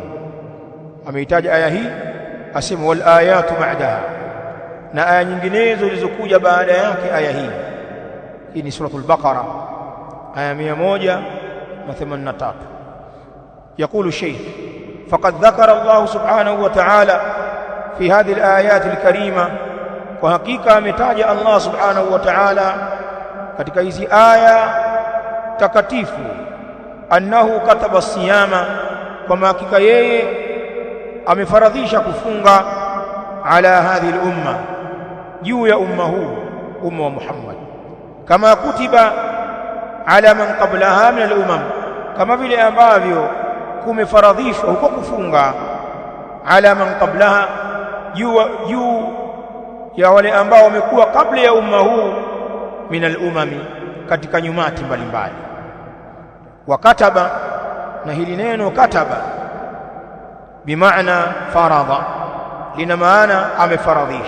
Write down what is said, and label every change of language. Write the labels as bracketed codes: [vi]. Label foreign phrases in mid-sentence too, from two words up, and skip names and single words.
[sw] Ameitaja aya hii, asema [ar] والآيات بعدها, [sw] na aya nyinginezo zilizokuja baada yake aya hii. Hii ni suratul Baqara aya 183. [ar] يقول الشيخ فقد ذكر الله سبحانه وتعالى في هذه الآيات الكريمة، وحقيقة متاج الله سبحانه وتعالى katika [sw] hizi aya takatifu, [ar] أنه كتب الصيام, [sw] kwa hakika yeye amefaradhisha kufunga, ala [ar] هذه الأمة, [sw] juu ya umma huu, umma wa Muhammad, [ar] كما كتب على من قبلها من الأمم, [sw] kama vile ambavyo kumefaradhishwa huko kufunga [ar] على من قبلها, [sw] juu ya wale ambao wamekuwa kabla ya umma huu, [ar] من الأمم, [sw] katika nyumati mbalimbali. [ar] وكتب, [sw] na hili neno kataba bimaana faradha, lina maana amefaradhisha.